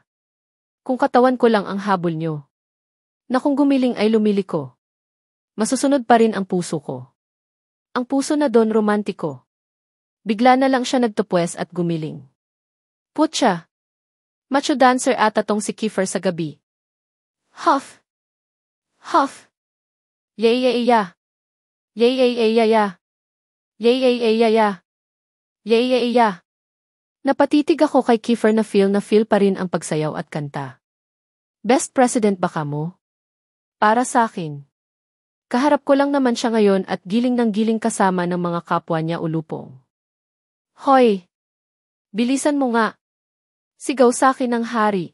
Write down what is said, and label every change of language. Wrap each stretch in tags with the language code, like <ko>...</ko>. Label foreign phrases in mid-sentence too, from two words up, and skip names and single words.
<tl>Kung katawan ko lang ang habol nyo. Na kung gumiling ay lumiliko. Masusunod pa rin ang puso ko. Ang puso na doon romantiko. Bigla na lang siya nagtupwes at gumiling. Putya!</tl> <en>Macho dancer</en> <tl>ata tong si Kiefer sa gabi. Huff! Huff! Yay yay ya! Yay yay yay ya ya. Yay yay yay ya ya. Yay yay ya. Napatitig ako kay Kiefer na feel pa rin ang pagsayaw at kanta.</tl> <en>Best president</en> <tl>ba ka mo? Para sa akin. Kaharap ko lang naman siya ngayon at giling ng giling kasama ng mga kapwa niya ulupong. Hoy! Bilisan mo nga. Sigaw sa akin ng hari.</tl>